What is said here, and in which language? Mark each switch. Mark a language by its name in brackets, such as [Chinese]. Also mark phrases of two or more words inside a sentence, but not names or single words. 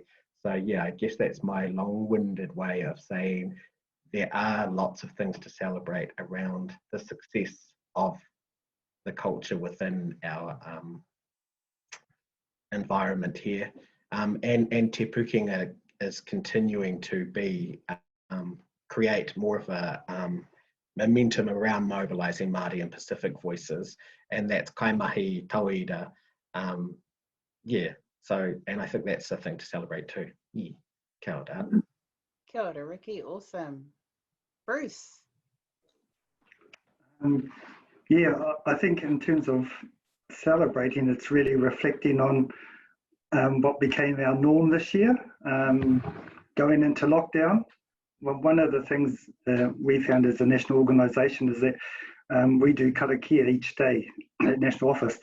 [English] So yeah, I guess that's my long-winded way of saying there are lots of things to celebrate around the success of the culture within our environment here. And Te Pukenga is continuing to be, create more of a momentum around mobilising Māori and Pacific voices, and that's [Māori] kaimahi tauira. [English] Yeah, so, and I think that's a thing to celebrate too. Yeah, [Māori] kia ora. Kia ora, Riki, [English] awesome. Bruce. Yeah, I think in terms of celebrating, it's really reflecting on what became our norm this year, going into lockdown. Well, one of the things we found as a national organisation is that we do karakia each day at national office.